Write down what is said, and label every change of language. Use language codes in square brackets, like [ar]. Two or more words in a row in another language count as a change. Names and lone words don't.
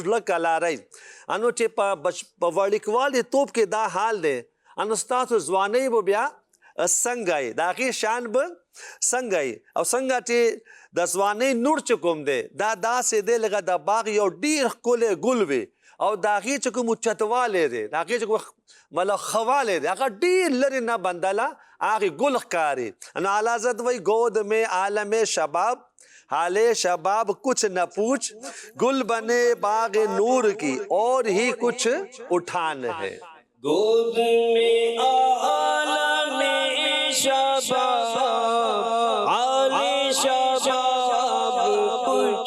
[ps] زړه کلاری، انو چې په وړوکوالي توپ کې دا حال دی، انو ستاسو ځوانۍ به بیا څنګه یې، د هغې شان به څنګه یې، او څنګه چې د ځوانۍ نور چې کوم دی دا داسې دی لکه د باغ یو ډېر ښکلی ګل وي، او د هغې چې کوم اوچتوالی دی، د هغې چې کوم مطلب ښهوالی دی، هغه ډېر لرې نه بندله هغې ګل ښکاري۔ نو اعلی حضرت وایي [ur] گود میں عالم شباب، حال شباب کچھ نہ پوچھ، گل بنے باغ نور کی اور ہی کچھ اٹھان ہے۔ گود میں عالم شباب، حال شباب کچھ